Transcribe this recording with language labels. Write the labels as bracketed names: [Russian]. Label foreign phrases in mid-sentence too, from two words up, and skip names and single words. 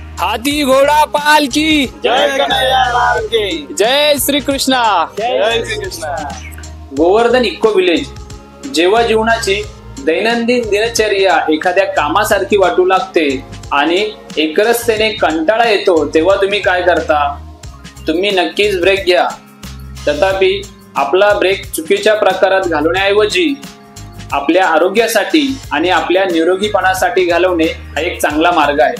[Hindi] हाथी घोड़ा पाल की जय कन्हैया लाल की जय श्री कृष्णा। जय श्री कृष्णा। [Marathi] गोवर्धन इको विलेज जेव्हा जीवनाची दैनंदिन दिनचर्या एखाद्या कामासारखी वाटू लागते आणि एकरसतेने कंटाळा येतो तेव्हा तुम्ही काय करता? तुम्ही नक्कीच ब्रेक घ्या। तथापि आपला ब्रेक चुकीच्या प्रकारात घालवण्याऐवजी आपल्या आरोग्यासाठी आणि आपल्या निरोगीपणासाठी घालवणे हा एक चांगला मार्ग आहे।